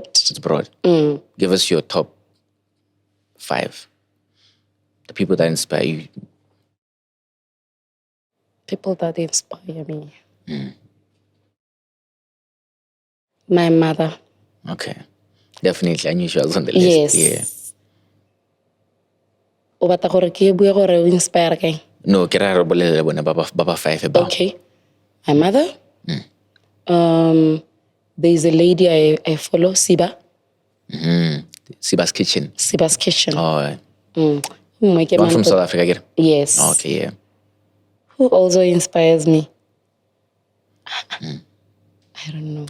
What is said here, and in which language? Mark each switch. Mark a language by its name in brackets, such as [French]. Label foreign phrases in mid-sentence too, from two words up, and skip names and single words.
[English] It's broad. Give us your top 5. The people that inspire you. People that inspire me. My mother. Okay. Definitely. I knew she was on the list. Yes. Yeah. [Tswana] O batla gore ke bua gore o inspire kae? [English] No, [Tswana] ke ra re bolele bona baba 5 about. [English] Okay. My mother. There is a lady I follow, Siba. Siba's Kitchen. Oh. One from South Africa, again? Yes. Okay, yeah. Who also inspires me? I don't know.